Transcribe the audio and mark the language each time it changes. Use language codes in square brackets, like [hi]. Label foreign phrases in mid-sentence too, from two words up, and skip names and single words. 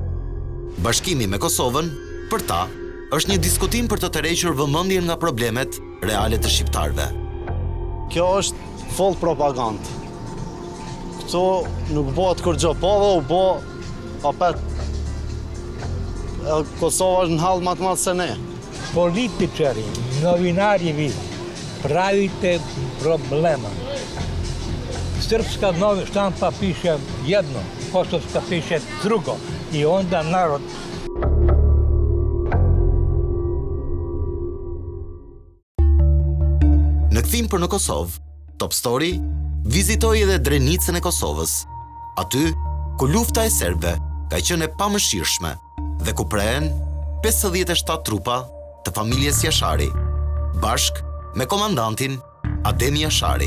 [sq] Bashkimi me Kosovën, për ta, është një diskutim për të tërhequr vëmendjen nga problemet reale të shqiptarëve. Kjo është full propagandë. Këtu nuk bëhet kur gjë, po dhe u bë apet. Kosova është në hall më të madh se ne. [sr] Političari, novinari pravite problema. Srpska štampa piše jedno, kosovska piše drugo i onda narod. [sq] Në kthim për në Kosovë, Top Story vizitoi edhe Drenicën e Kosovës, aty ku lufta e serbëve ka qenë e pamëshirshme dhe ku prehen 57 trupa të familjes Jashari, bashk me komandantin Adem Jashari.